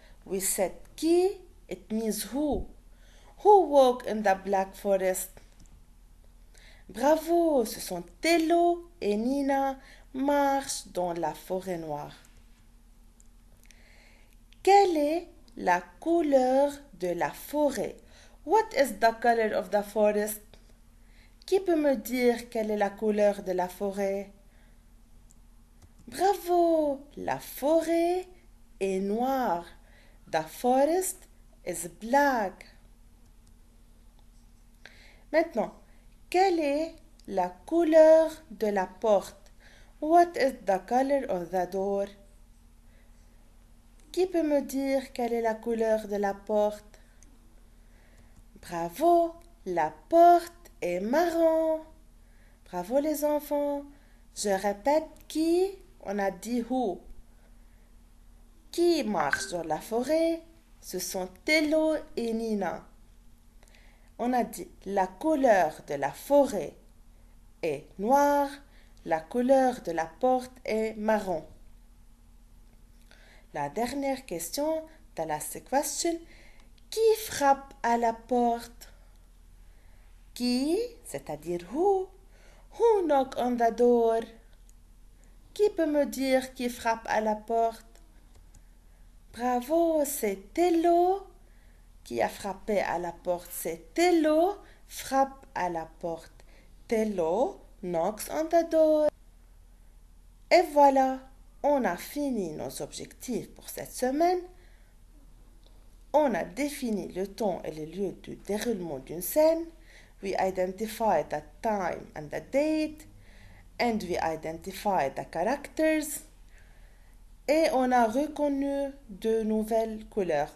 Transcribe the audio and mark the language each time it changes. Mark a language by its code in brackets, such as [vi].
[en] We said qui, it means who. Who walk in the black forest? [fr] Bravo, ce sont Tello et Nina marchent dans la forêt noire. Quelle est la couleur de la forêt? [en] What is the color of the forest? [fr] Qui peut me dire quelle est la couleur de la forêt? Bravo! La forêt est noire. [en] The forest is black. [fr] Maintenant, quelle est la couleur de la porte? [en] What is the color of the door? [fr] Qui peut me dire quelle est la couleur de la porte? Bravo! La porte est marron. Bravo les enfants. Je répète qui? On a dit who. Qui marche dans la forêt? Ce sont Tello et Nina. On a dit la couleur de la forêt est noire, la couleur de la porte est marron. La dernière question, [en] the last question, [fr] qui frappe à la porte? Qui, c'est-à-dire [en] who? Who knock on the door? [fr] Qui peut me dire qui frappe à la porte? Bravo, c'est Tello qui a frappé à la porte. C'est Tello frappe à la porte. [en] Tello knocks on the door. [fr] Et voilà, on a fini nos objectifs pour cette semaine. On a défini le temps et le lieu du déroulement d'une scène. [en] We identified the time and the date. And we identified the characters. [fr] Et on a reconnu de nouvelles couleurs.